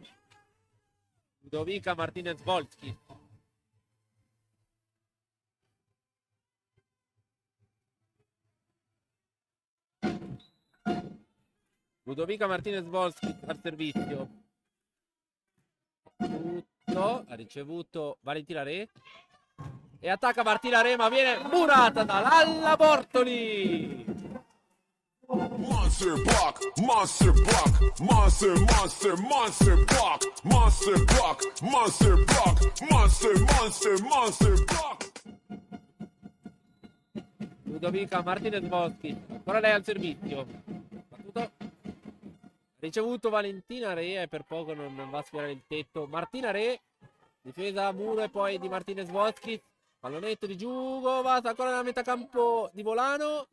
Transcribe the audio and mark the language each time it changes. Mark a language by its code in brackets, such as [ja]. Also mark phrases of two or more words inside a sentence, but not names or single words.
[it] Ludovica Martinez Volski. Ludovica Martinez Volski al servizio. Tutto. Ha ricevuto Valentina Re. E attacca Martina Re, ma viene murata da Lalla Bortoli. [en] Monster block, monster block, monster block, monster block, monster block, monster block. [it] Ludovica Martinez Volski, ancora lei al servizio. Battuto. Ricevuto Valentina Re e per poco non va a sfiorare il tetto. Martina Re, difesa a muro e poi di Martinez Volski. Pallonetto di Giugovas, ancora nella metà campo di Volano.